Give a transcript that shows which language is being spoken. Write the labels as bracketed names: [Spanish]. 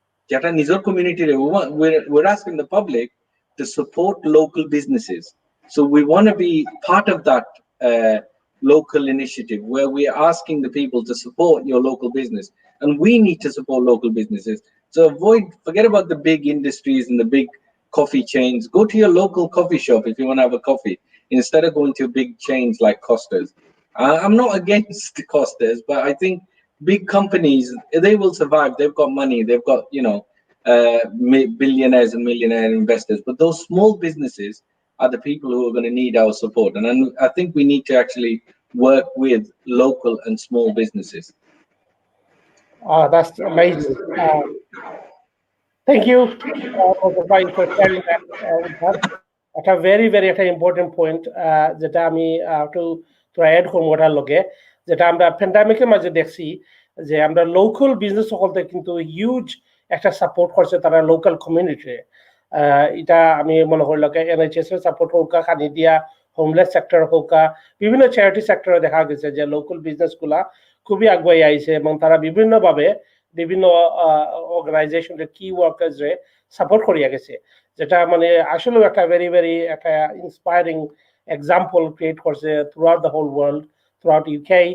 [Bangla] যেটা নিজের কমিউনিটির [English] we're asking the public to support local businesses so we want to be part of that local initiative where we are asking the people to support your local business and we need to support local businesses so forget about the big industries and the big coffee chains. Go to your local coffee shop if you want to have a coffee instead of going to big chains like Costa's. I'm not against the Costa's, but I think big companies, they will survive. They've got money. They've got, billionaires and millionaire investors. But those small businesses are the people who are going to need our support. And I think we need to actually work with local and small businesses. Oh, that's amazing. Thank you for sharing that with us. It's a very, very important point [Bangla] যেটা আমি [English] to add [Bangla] করব ওটার লগে যেটা আমরা প্যান্ডামিকের মাঝে দেখছি যে আমরা লোকাল বিজনেস সকলতে কিন্তু হিউজ একটা সাপোর্ট করছে তারা লোকাল কমিউনিটি এটা আমি মনে করি লোকে NHS এর সাপোর্ট হোক খানি দিয়া হোমলেস সেক্টর হোক বিভিন্ন চ্যারিটি সেক্টরে দেখা গেছে যে লোকাল বিজনেসগুলা খুবই আগুয়াই আইছে এবং তারা বিভিন্নভাবে বিভিন্ন অর্গানাইজেশনের কি ওয়ার্কার্সরে সাপোর্ট করিয়া গেছে যেটা মানে আসলে একটা ভেরি ভেরি একটা ইন্সপায়ারিং এক্সাম্পল ক্রিয়েট করছে [English] throughout the whole world [Bangla] throughout UK